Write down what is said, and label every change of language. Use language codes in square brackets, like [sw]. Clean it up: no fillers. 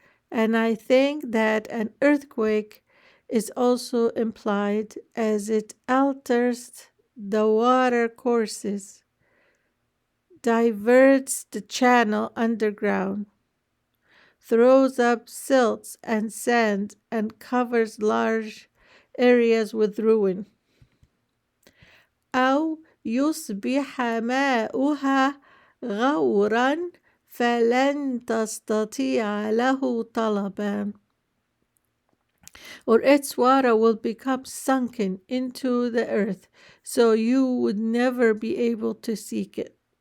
[en] And I think that an earthquake is also implied as it alters the water courses, diverts the channel underground throws up silts and sand, and covers large areas with ruin. [ar] أو يصبح ماؤها غورا فلن تستطيع له طلبا. [en] Or its water will become sunken into the earth, so you would never be able to seek it.